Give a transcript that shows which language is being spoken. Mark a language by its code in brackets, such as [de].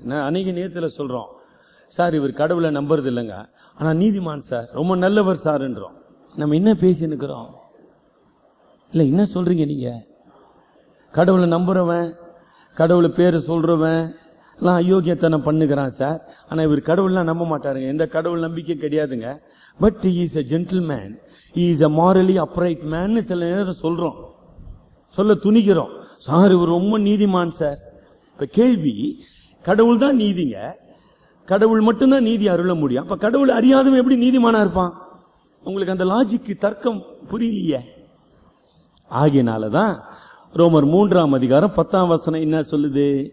[ta] நான் அநேக நேரத்தில் சொல்றோம், சார் இவர் கடவுளை நம்புறது இல்லைங்க, ஆனா நீதிமான் சார், ரொம்ப நல்லவர் சார்ன்றோம். நம்ம என்ன பேசினுக்கிறோம்? இல்ல என்ன சொல்றீங்க நீங்க? கடவுளை நம்புறவன் கடவுளை பேரு சொல்றவன் எல்லாம் அயோக்கியத்தனம் பண்ணுகிறான் சார். ஆனா இவர் கடவுள்லாம் நம்ப மாட்டாருங்க. எந்த கடவுள் நம்பிக்கை கிடையாதுங்க. [en] but he is a gentleman, he is a morally upright man [ta] சில நேரம் சொல்றோம், சொல்ல துணிக்கிறோம். சார் இவர் ரொம்ப நீதிமான் சார். இப்ப கேள்வி, கடவுள் தான் நீதிங்க, கடவுள் மட்டும்தான் நீதி அருள முடியும். அப்ப கடவுள் அறியாதவன் எப்படி நீதிமானா இருப்பான்? உங்களுக்கு அந்த லாஜிக்கு தர்க்கம் புரியலையே. ஆகியனாலதான் ரோமர் 3ஆம் அதிகாரம் 10ஆம் வசனம் என்ன சொல்லுது?